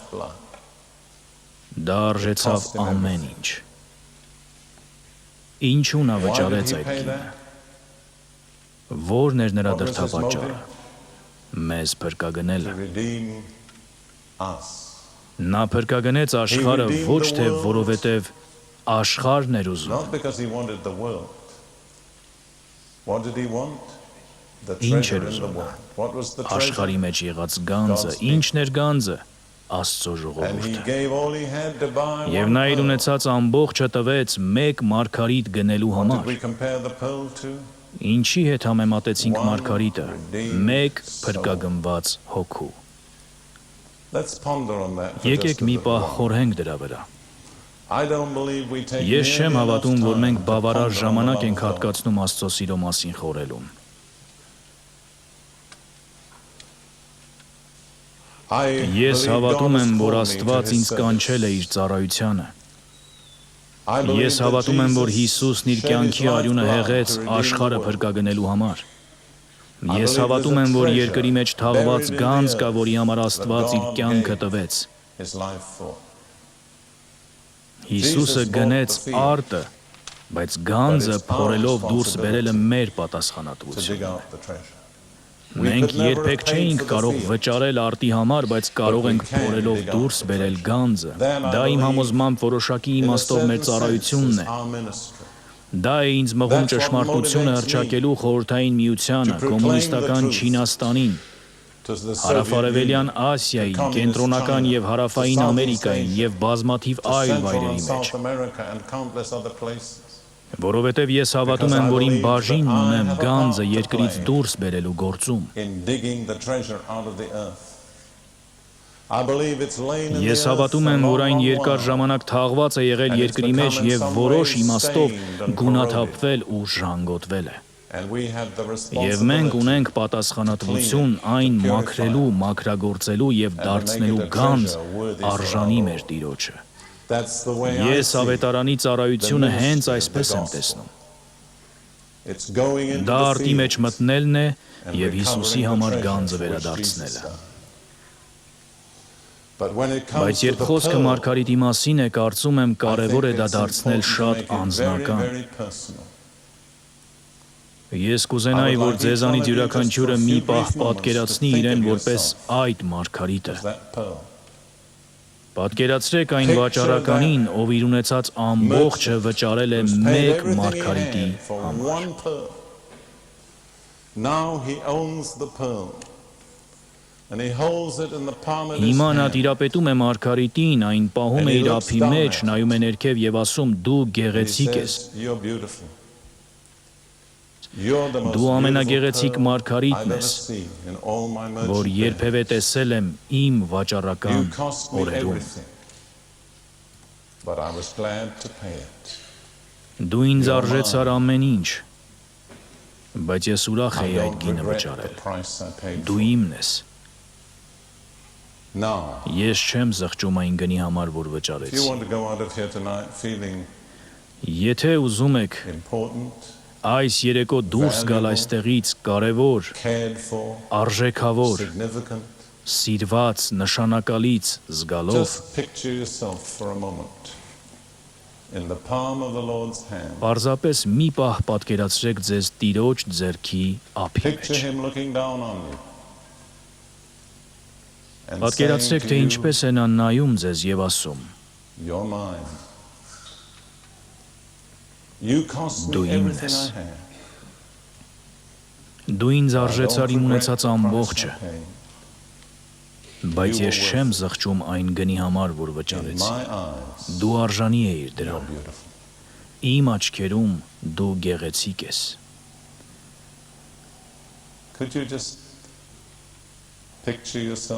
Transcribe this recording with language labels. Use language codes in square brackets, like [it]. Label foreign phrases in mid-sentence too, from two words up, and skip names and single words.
[hy] Դա արժեցավ ամեն ինչ։ Ինչու նա վճարեց այդ գինը։ Որն էր նրա դրդապատճառը։ Մեզ փրկագնելը։ Նա փրկագնեց աշխարհը ոչ թե որովհետև աշխարհն էր ուզում։ Ինչ էր ուզում նա։ Աշխարհի մեջ եղած գանձը, ինչն էր գանձը։ Աստծո [en] And he [hy] ժողովուրդը։ [en] gave all he had to buy [hy] Եվ [en] one [hy] նա իր [en] pearl. [hy] ունեցած ամբողջը տվեց մեկ մարգարիտ գնելու [en] What did [hy] համար։ [en] we compare the pearl to? [hy] Ինչի հետ համեմատեցինք [en] One [hy] մարգարիտը։ [en] redeemed [hy] Մեկ [en] soul. [hy] փրկագնված հոգու։ [en] Let's ponder on that for [hy] Եկեք [en] just a [hy] մի [en] little [hy] պահ [en] while. [hy] խորհենք դրա վրա։ [en] I don't believe we take [hy] Ես չեմ [en] nearly enough [hy] հավատում, որ մենք [en] time to [hy] բավարար [en] ponder on the [hy] ժամանակ [en] love [hy] ենք [en] of God. [hy] հատկացնում Աստծո սիրո մասին խորելուն։ [en] I [hy] Ես [en] believe [hy] հավատում [en] God has [hy] եմ, որ [en] called me to [hy] Աստված [en] his [hy] ինձ կանչել է [en] service. [hy] իր ծառայությանը։ [en] I believe [hy] Ես [en] that [hy] հավատում եմ, որ [en] Jesus [hy] Հիսուսն իր [en] shed his [hy] կյանքի արյունը [en] lifeblood [hy] հեղեց [en] to redeem [hy] աշխարհը [en] the world. [hy] փրկագնելու համար։ [en] I [hy] Ես [en] believe [hy] հավատում [en] there's [hy] եմ, [en] a [hy] որ [en] treasure [hy] երկրի մեջ թաղված [en] buried in [hy] գանձ [en] the [hy] կա, որի համար [en] earth [hy] Աստված [en] that [hy] իր [en] God [hy] կյանքը [en] gave [hy] տվեց։ [en] his life for. [hy] Հիսուսը գնեց արտը, բայց գանձը փորելով դուրս բերելը մեր [en] To dig [hy] պատասխանատվությունն է։ [en] out the treasure. [hy] Մենք երբեք չէինք կարող վճարել արտի համար, բայց կարող ենք փորելով դուրս բերել գանձը։ Դա իմ համոզմամբ որոշակի [en] In a [hy] իմաստով մեր [en] certain sense, [hy] ծառայությունն [en] it's [hy] է։ [en] our ministry. [hy] Դա է ինձ մղում ճշմարտությունը հռչակելու խորհրդային միությանը, կոմունիստական Չինաստանին, [en] To the Soviet [hy] Հարավարևելյան [en] Union, [hy] Ասիային, [en] to communist [hy] կենտրոնական [en] China, [hy] եւ հարավային [en] to Southeast [hy] Ամերիկային [en] Asia, [hy] եւ բազմաթիվ [en] to [hy] այլ [en] Central [hy] վայրերի [en] and [hy] մեջ, [en] South America and countless other places. [hy] որովհետեւ ես հավատում եմ, որ իմ բաժինն ունեմ գանձը երկրից դուրս բերելու գործում։ [en] In digging the treasure out of the earth. I believe it's lain in the [hy] Ես [en] earth [hy] հավատում [en] a [hy] եմ, որ [en] long, [hy] այն [en] long [hy] երկար [en] while. [hy] ժամանակ թաղված է եղել երկրի մեջ եւ որոշ իմաստով գունաթափվել ու ժանգոտվել է։ [en] And we have the [hy] Եվ մենք [en] responsibility [hy] ունենք պատասխանատվություն այն մաքրելու, մաքրագործելու եւ դարձնելու գանձ արժանի մեր Տիրոջը։ [en] That's the way I [hy] Ես [en] see it. [hy] ավետարանի ծառայությունը հենց այսպես եմ տեսնում։ [en] It's going into [hy] Դա [en] the [hy] արտի մեջ [en] fields [hy] մտնելն է [en] and [hy] եւ Հիսուսի [en] recovering the [hy] համար [en] treasure [hy] գանձը [en] which [hy] վերադարձնելը։ [en] Jesus done. But when it [hy] Բայց [en] comes to [hy] երբ [en] the [hy] խոսքը [en] pearl, [hy] մարգարիտի մասին է, կարծում եմ [en] I [hy] կարևոր է [en] think [hy] դա [en] it's [hy] դարձնել [en] important to [hy] շատ [en] make it very, [hy] անձնական։ [en] very personal. [hy] Ես կուզենայի, որ ձեզանից յուրաքանչյուրը մի պահ պատկերացնի իրեն որպես այդ մարգարիտը։ [en] As that pearl. [hy] Պատկերացրեք այն վաճառականին, ով իր ունեցած ամբողջը վճարել է [en] Who's paid [hy] մեկ [en] everything he [hy] մարգարիտի [en] had for [hy] համար։ [en] one pearl. Now he owns the pearl. And he holds it in the palm of his [hy] Հիմա նա [en] hand. [hy] տիրապետում է մարգարիտին, այն պահում է իր ափի մեջ, նայում է ներքև եւ ասում՝ դու [en] He [hy] գեղեցիկ ես։ [en] says, you're beautiful. You're the most [hy] Դու ամենագեղեցիկ [en] beautiful pearl [hy] մարգարիտն [en] I've ever [hy] ես, [en] seen in all my [hy] որ [en] merchant [hy] երբևէ տեսել եմ իմ [en] days. [hy] վաճառական [en] You cost me [hy] օրերում։ [en] everything. But I was glad to pay it. [hy] Դու ինձ արժեցար ամեն ինչ, բայց ես ուրախ [en] I [hy] էի այդ [en] don't [hy] գինը [en] regret the [hy] վճարել։ [en] price I paid [hy] Դու [en] for it. [hy] իմն ես։ [en] Now, [hy] Ես չեմ զղջում այն գնի համար, որ [en] if you [hy] վճարեցի։ [en] want to go out of here tonight feeling [hy] Եթե ուզում եք [en] important, [hy] այս երեկո դուրս գալ այստեղից կարևոր, [en] cared for, [hy] արժեքավոր, [en] significant, [hy] սիրված, նշանակալից զգալով, [en] just picture yourself for a moment in the palm of the Lord's hand. [hy] պարզապես մի պահ պատկերացրեք ձեզ Տիրոջ ձեռքի ափի [en] Picture [hy] մեջ։ [en] him looking down on you. And [hy] Պատկերացրեք, թե [en] saying to [hy] ինչպես է նա նայում ձեզ եւ ասում. [en] you, you're mine. You cost [hy] Դու [en] me [hy] իմն [en] everything [hy] ես։ [en] I had. [hy] Դու ինձ [en] I don't [hy] արժեցար իմ [en] regret [hy] ունեցած [en] the price [hy] ամբողջը, [en] I paid. [hy] բայց ես չեմ զղջում այն գնի համար, որ [en] In [hy] վճարեցի։ [en] my eyes, [hy] Դու արժանի ես [en] you're [hy] դրան։ [en] beautiful. [hy] Իմ աչքերում դու գեղեցիկ ես։ [en] Could you just picture yourself